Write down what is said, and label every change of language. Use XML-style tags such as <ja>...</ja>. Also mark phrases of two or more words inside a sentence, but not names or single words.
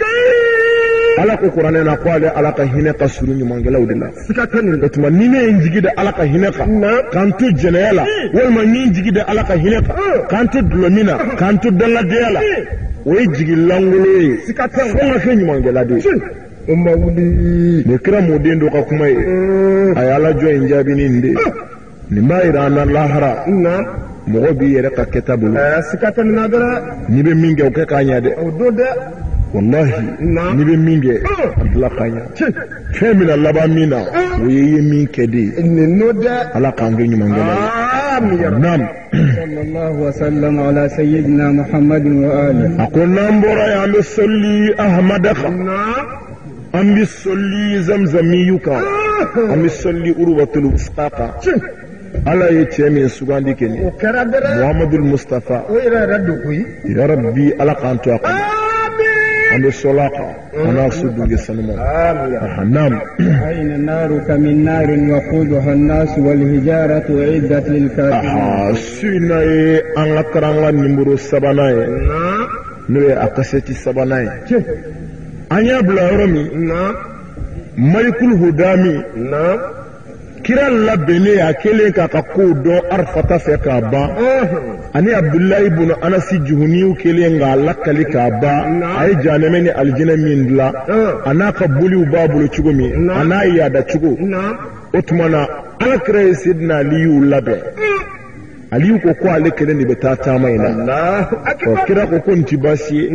<bm>ala ko kuranɛ na ko ale ala ka hinɛ ka surun ɲumankɛlaw de la o tuma ni ne ye n jigi da ala ka hinɛ kan k'an to jɛnɛya la walima ni n jigi da ala ka hinɛ kan k'an to dulɔmin na k'an to dangadenya la o ye jigi langolo ye fo n ka kɛ ɲumankɛla de ye o ma wuli nin kira mɔden dɔ ka kuma ye a ye ala jɔ in jaabi ni nin de nin b'a yira an na lahara mɔgɔ b'i yɛrɛ ka kɛta bolo n'i bɛ min kɛ o kɛ k'a ɲɛ dɛ wallahi n'i bɛ min kɛ a bila k'a ɲɛ fɛn min na laban min na o ye i ye min kɛ de ye ala k'an kɛ ɲumankɛla ye naam</bm> <ar>صلى الله وسلم على سيدنا محمد وآله</ar> <bm>a ko n'an bɔra yan an bɛ sɔli ahamada kan an bɛ sɔli zamzamiyu kan an bɛ sɔli urwatul wusta kan ala ye cɛ min sugandi kɛ nin muhammadul mustafa ya rabbi ala k'an to a kɔnɔ an bɛ sɔla kan an n'a su dunge sanuma naam</bm> <ar>أين نارك من نار وقودها الناس والحجارة أعدت للكافرين</ar> <bm>su na ye an ka karanga nimero 3nan ye n'o ye a kasɛti 3nan ye an y'a bila yɔrɔ min malikul hudami kira labɛnnen a kelen k'a ka kow dɔn arafata fɛ k'a ban ani abdulayi ibn anasi juhuniw kelen k'a lakali k'a ban a ye jahanɛmɛ ni alijinɛ min dilan a n'a ka boliw b'a bolo cogo min a n'a yaada cogo o tuma na alakira ye sidina aliyu labɛn aliyu ko ale kelen de bɛ taa taama in na kira ko nin ti baasi ye</bm>